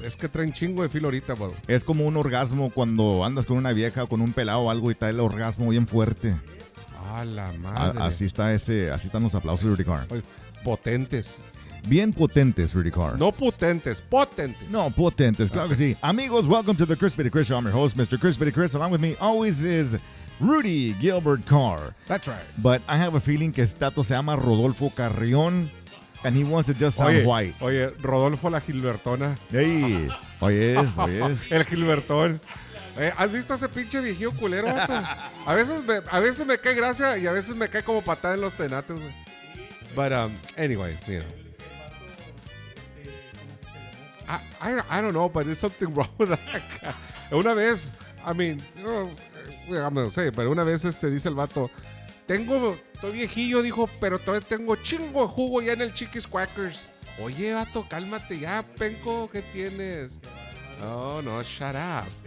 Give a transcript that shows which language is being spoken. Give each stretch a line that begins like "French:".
Spanish: Es que traen chingo de filo ahorita, bro. Es como un orgasmo cuando andas con una vieja, con un pelado o algo y está el orgasmo bien fuerte. ¡A la madre! Así están los aplausos, Rudy Carr. Potentes. Bien potentes, Rudy Carr. No potentes, potentes. No, potentes, claro que sí.
English: Amigos, welcome to the Chrispity Chris Show. I'm your host, Mr. Chrispity Chris. Along with me always is Rudy Gilbert Carr. That's right. But I have a feeling
Spanish: que este tato se llama Rodolfo Carrión.
English: And he wants to just sound white.
Spanish: Oye, Rodolfo la Gilbertona. Hey, oye. El Gilbertón. ¿Has visto ese pinche viejillo culero, vato? A veces me cae gracia y a veces me cae como patada en los tenates, güey.
English: But, anyway, mira. I don't know, but there's something wrong with that guy.
Spanish: Una vez,
English: I'm gonna say,
Spanish: pero una vez dice el vato, estoy viejillo, dijo, pero todavía tengo chingo de jugo ya en el Chiquis Quackers. Oye, vato, cálmate ya, penco, ¿qué tienes?
English: Oh, no, shut up.